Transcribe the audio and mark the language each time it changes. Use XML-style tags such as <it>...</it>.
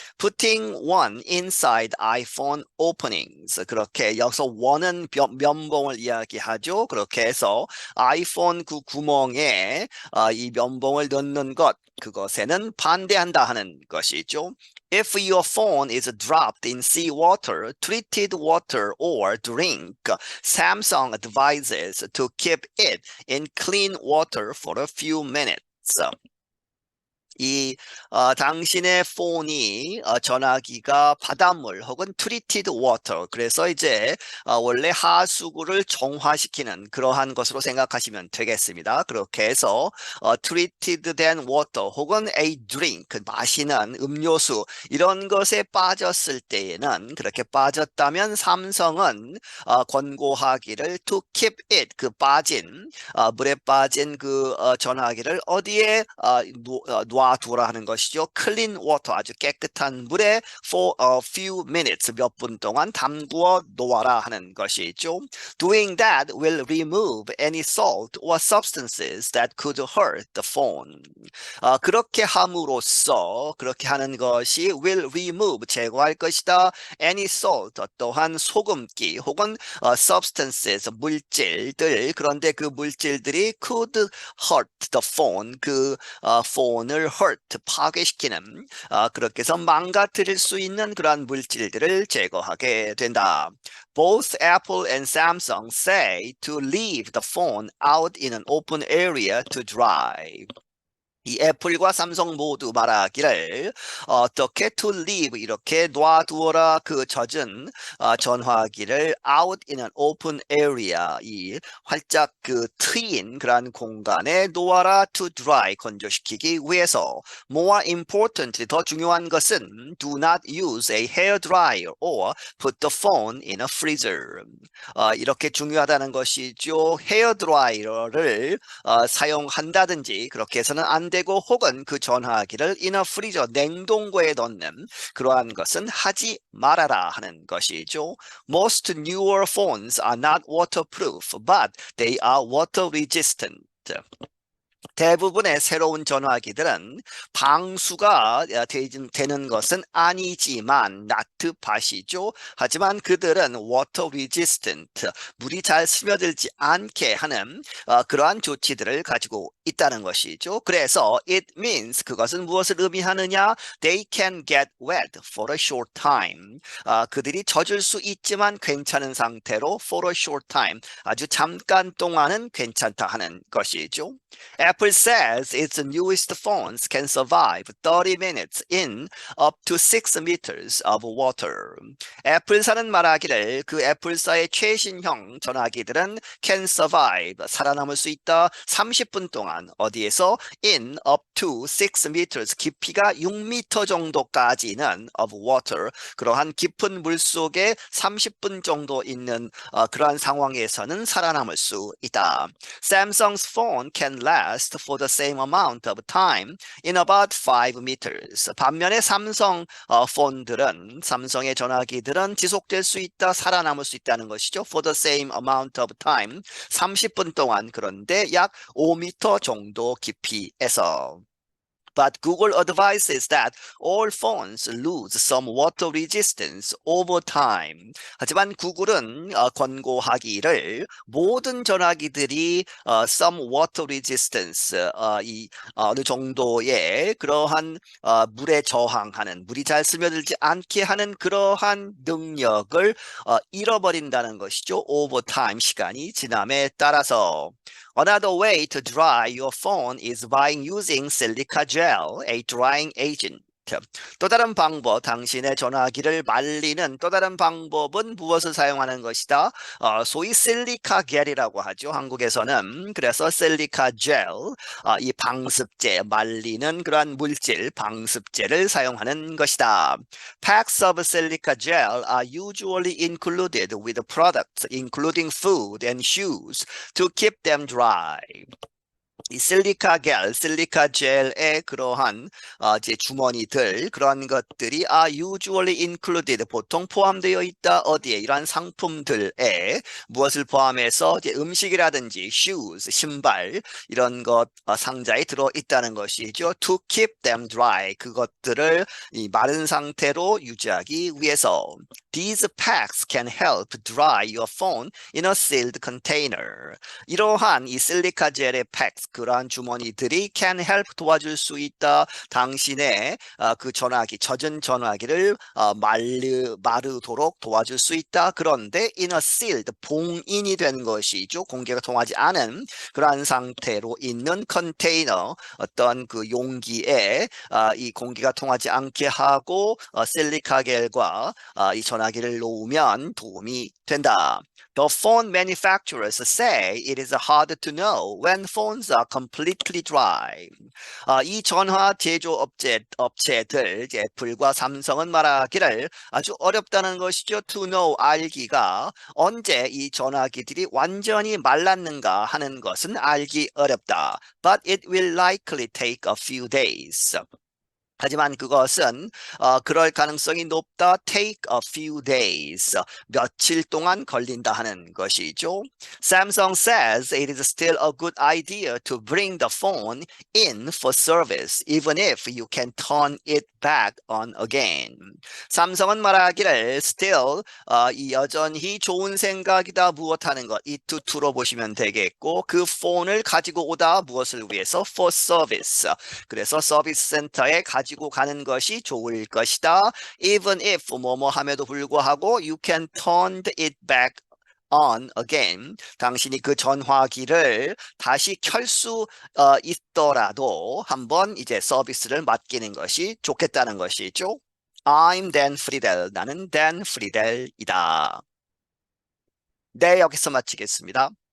<en>Putting one inside iPhone openings</en> <ko>그렇게 여기서 one은 면봉을 이야기하죠. 그렇게 해서 아이폰 그 구멍에 이 면봉을 넣는 것 그것에는 반대한다 하는 것이죠.</ko> <en>If your phone is dropped in seawater, treated water, or drink, Samsung advises to keep it in clean water for a few minutes.</en> <ko>이 당신의 폰이 전화기가 바닷물 혹은</ko> <en>treated water</en> <ko>그래서 이제 원래 하수구를 정화시키는 그러한 것으로 생각하시면 되겠습니다. 그렇게 해서</ko> <en>treated than water</en> <ko>혹은</ko> <en>a drink</en> <ko>마시는 음료수 이런 것에 빠졌을 때에는 그렇게 빠졌다면 삼성은 권고하기를</ko> <en>to keep it</en> <ko>그 빠진 물에 빠진 그 전화기를 어디에 놔두라 하는 것이죠.</ko> <en>clean water</en> <ko>아주 깨끗한 물에</ko> <en>for a few minutes</en> <ko>몇 분 동안 담구어 놓아라 하는 것이죠.</ko> <en>Doing that will remove any salt or substances that could hurt the phone.</en> <ko>그렇게 함으로써 그렇게 하는 것이</ko> <en>will remove</en> <ko>제거할 것이다.</ko> <en>any salt</en> <ko>또한 소금기 혹은 substances 물질들 그런데 그 물질들이</ko> <en>could hurt the phone</en> <ko>그 폰을 hurt 파괴시키는 그렇게 해서 망가뜨릴 수 있는 그러한 물질들을 제거하게 된다.</ko> <en>Both Apple and Samsung say to leave the phone out in an open area to dry.</en> <ko>이 애플과 삼성 모두 말하기를 어떻게</ko> <en>to leave</en> <ko>이렇게 놔두어라 그 젖은 전화기를</ko> <en>out in an open area</en> <ko>이 활짝 그 트인 그러한 공간에 놓아라</ko> <en>to dry</en> <ko>건조시키기 위해서</ko> <en>more importantly</en> <ko>더 중요한 것은</ko> <en>do not use a hair dryer or put the phone in a freezer</en> <ko>이렇게 중요하다는 것이죠. 헤어 드라이어를 사용한다든지 그렇게 해서는 안 되고 혹은 그 전화기를</ko> <en>in a freezer</en> <ko>냉동고에 넣는 그러한 것은 하지 말아라 하는 것이죠.</ko> <en>Most newer phones are not waterproof, but they are water resistant.</en> <ko>대부분의 새로운 전화기들은 방수가 되는 것은 아니지만 not 밭이죠. 하지만 그들은</ko> <en>water resistant,</en> <ko>물이 잘 스며들지 않게 하는 그러한 조치들을 가지고 있다는 것이죠. 그래서</ko> <en>it means</en> <ko>그것은 무엇을 의미하느냐?</ko> <en>They can get wet for a short time.</en> <ko>그들이 젖을 수 있지만 괜찮은 상태로</ko> <en>for a short time,</en> <ko>아주 잠깐 동안은 괜찮다 하는 것이죠.</ko> <en>Apple says its newest phones can survive 30 minutes in up to 6 meters of water.</en> <ko>애플사는 말하기를 그 애플사의 최신형 전화기들은</ko> <en>can survive,</en> <ko>살아남을 수 있다. 30분 동안 어디에서</ko> <en>in up to 6 meters,</en> <ko>깊이가 6m 정도까지는</ko> <en>of water,</en> <ko>그러한 깊은 물 속에 30분 정도 있는 그러한 상황에서는 살아남을 수 있다.</ko> <en>Samsung's phone can last last for the same amount of time in about 5 meters.</en> <ko>반면에 삼성 폰들은, 삼성의 전화기들은 지속될 수 있다, 살아남을 수 있다는 것이죠.</ko> <en>For the same amount of time,</en> <ko>30분 동안, 그런데 약 5m 정도 깊이에서.</ko> <en>But Google advises that all phones lose some water resistance over time.</en> <ko>하지만 구글은 권고하기를 모든 전화기들이</ko> <en>some water resistance,</en> <ko>어느 정도의 그러한 물에 저항하는, 물이 잘 스며들지 않게 하는 그러한 능력을 잃어버린다는 것이죠.</ko> <en>over time,</en> <ko>시간이 지남에 따라서.</ko> <en>Another way to dry your phone is by using silica gel, a drying agent.</en> <ko>또 다른 방법, 당신의 전화기를 말리는 또 다른 방법은 무엇을 사용하는 것이다? 소위 실리카 겔이라고 하죠. 한국에서는. 그래서 실리카 젤, 이 방습제, 말리는 그러한 물질, 방습제를 사용하는 것이다.</ko> <en>Packs of silica gel are usually included with products including food and shoes to keep them dry.</en> <ko>이 실리카 겔, 실리카 젤의 그러한 이제 주머니들, 그런 것들이</ko> <en>are usually included,</en> <ko>보통 포함되어 있다. 어디에? 이러한 상품들에 무엇을 포함해서 이제 음식이라든지 shoes, 신발, 이런 것 상자에 들어 있다는 것이죠.</ko> <en>To keep them dry,</en> <ko>그것들을 이 마른 상태로 유지하기 위해서.</ko> <en>These packs can help dry your phone in a sealed container.</en> <ko>이러한 이 실리카 젤의 팩스, 그러한 주머니들이</ko> <en>can help,</en> <ko>도와줄 수 있다. 당신의 그 전화기, 젖은 전화기를 마르도록 도와줄 수 있다. 그런데</ko> <en>in a sealed,</en> <ko>봉인이 된 것이죠. 공기가 통하지 않은 그러한 상태로 있는 컨테이너, 어떤 그 용기에 이 공기가 통하지 않게 하고 실리카 겔과 이 전화기를 놓으면 도움이 된다.</ko> <en>The phone manufacturers say it is hard to know when phones are completely dry.</en> <ko>이 전화 제조 업체들, 애플과 삼성은 말하기를 아주 어렵다는 것이죠.</ko> <en>To know,</en> <ko>알기가, 언제 이 전화기들이 완전히 말랐는가 하는 것은 알기 어렵다.</ko> <en>But it will likely take a few days.</en> <ko>하지만 그것은 그럴 가능성이 높다.</ko> <en>Take a few days.</en> <ko>며칠 동안 걸린다 하는 것이죠.</ko> <en>Samsung says it is still a good idea to bring the phone in for service, even if you can turn it back on again.</en> <ko>삼성은 말하기를 still, 이 여전히 좋은 생각이다. 무엇하는 것, 이 투로 보시면 되겠고, 그 폰을 가지고 오다. 무엇을 위해서?</ko> <en>For service.</en> <ko>그래서 서비스 센터에 가지고 가는 것이 좋을 것이다.</ko> <en>Even if</en> <ko>뭐뭐 함에도 불구하고</ko> <en>you can turn it back on again.</en> <ko>당신이 그 전화기를 다시 켤 수 있더라도 한번 이제 서비스를 맡기는 것이 좋겠다는 것이죠.</ko> <en>I'm Dan Friedel.</en> <ko>나는 Dan Friedel이다. 네, 여기서 마치겠습니다.</ko>